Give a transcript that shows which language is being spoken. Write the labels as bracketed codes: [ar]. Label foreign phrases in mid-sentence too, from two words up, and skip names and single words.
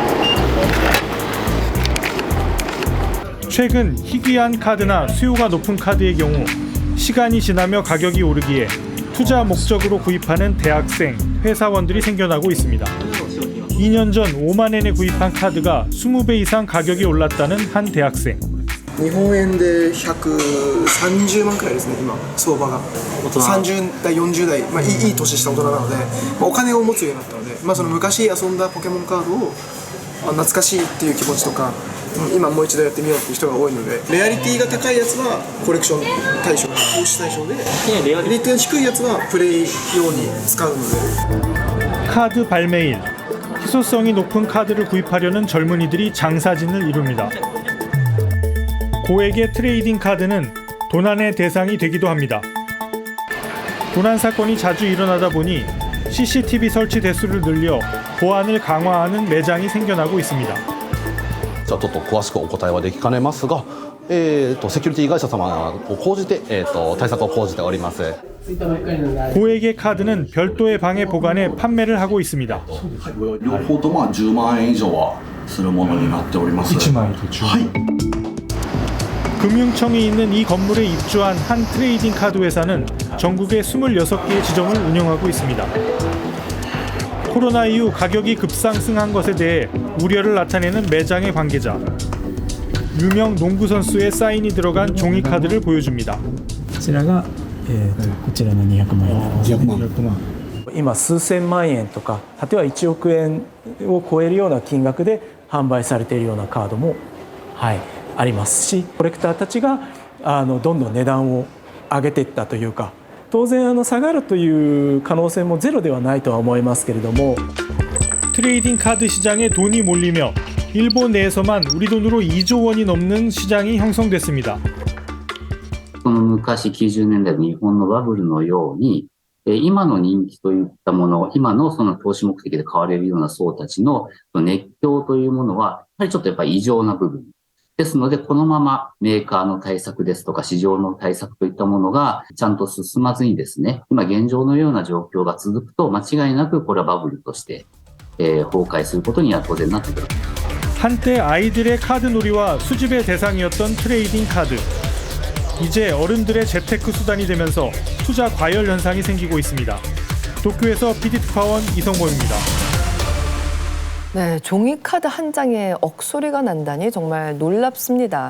[ko] 최근 희귀한 카드나 수요가 높은 카드의 경우 시간이 지나며 가격이 오르기에 투자 목적으로 구입하는 대학생, 회사원들이 생겨나고 있습니다. 2년 전 5만 엔에 구입한 카드가 20배 이상 가격이 올랐다는 한 대학생. [ja] 日本円で130万くらいですね、今、相場が。30代、40代、いい年した大人なので、お金を持つようになったので、その昔遊んだポケモンカードを懐かしいっていう気持ちとか、今もう一度やってみようっていう人が多いので、レアリティが高いやつはコレクション対象、投資対象で、レアリティが低いやつはプレイ用に使うので。 [ko] 카드 발매일. 희소성이 높은 카드를 구입하려는 젊은이들이 장사진을 이룹니다. 고액의 트레이딩 카드는 도난의 대상이 되기도 합니다. 도난 사건이 자주 일어나다 보니 CCTV 설치 대수를 늘려 보안을 강화하는 매장이 생겨나고 있습니다. [ja] ちょっと詳しくお答えはできかねますが、セキュリティ会社様を講じて、対策を講じております。 [ko] 고액의 카드는 별도의 방에 보관해 판매를 하고 있습니다. [ja] 両方とも10万円以上はするものになっております。 [ko] 1만 원. [ja] はい。 [ko] 금융청이 있는 이 건물에 입주한 한 트레이딩 카드 회사는 전국에 26개의 지점을 운영하고 있습니다. 코로나 이후 가격이 급상승한 것에 대해 우려를 나타내는 매장의 관계자. 유명 농구 선수의 사인이 들어간 종이 카드를 보여줍니다. [ja] こちらが、こちらの200万円。200万。今数千万円とか果ては1億円を超えるような金額で販売されているようなカードも、はい、ありますし、コレクターたちがどんどん値段を上げていったというか、当然下がるという可能性もゼロではないとは思いますけれども。 [ko] 트레이딩 카드 시장에 돈이 몰리며 일본 내에서만 우리 돈으로 2조 원이 넘는 시장이 형성됐습니다. [ja] その昔90年代の日本のバブルのように、今の人気といったもの、今のその投資目的で買われるような層たちの熱狂というものは、やはりちょっとやっぱり異常な部分。ですので、このままメーカーの対策ですとか市場の対策といったものがちゃんと進まずにですね、今現状のような状況が続くと、間違いなくこれはバブルとして、崩壊することには当然なってくる。 [ko] 한때 아이들의 카드 놀이와 수집의 대상이었던 트레이딩 카드. 이제 어른들의 재테크 수단이 되면서 투자 과열 현상이 생기고 있습니다. 도쿄에서 PD특파원 이성모입니다. 네, 종이카드 한 장에 억소리가 난다니 정말 놀랍습니다.